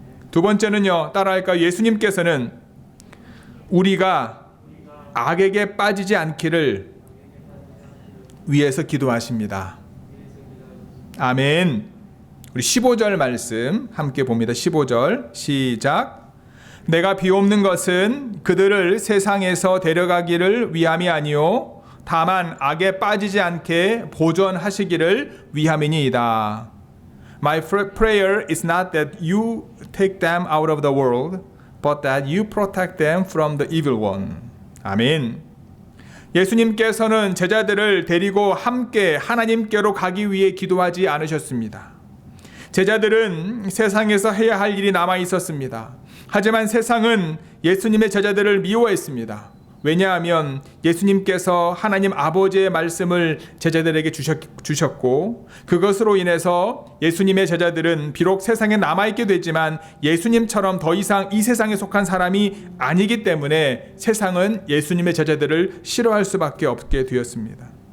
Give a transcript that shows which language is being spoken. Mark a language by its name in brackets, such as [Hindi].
[Korean] 두 번째는요, 따라할까요? 예수님께서는 우리가 악에게 빠지지 않기를 위해서 기도하십니다. 아멘. 우리 15절 말씀 함께 봅니다. 15절 시작. 내가 비옵는 것은 그들을 세상에서 데려가기를 위함이 아니요 다만 악에 빠지지 않게 보존하시기를 위함이니이다. [English] My prayer is not that you take them out of the world, but that you protect them from the evil one. [Korean] 아멘. 예수님께서는 제자들을 데리고 함께 하나님께로 가기 위해 기도하지 않으셨습니다. 제자들은 세상에서 해야 할 일이 남아 있었습니다. 하지만 세상은 예수님의 제자들을 미워했습니다. 왜냐하면 예수님께서 하나님 아버지의 말씀을 제자들에게 주셨고 그것으로 인해서 예수님의 제자들은 비록 세상에 남아있게 되지만 예수님처럼 더 이상 이 세상에 속한 사람이 아니기 때문에 세상은 예수님의 제자들을 싫어할 수밖에 없게 되었습니다.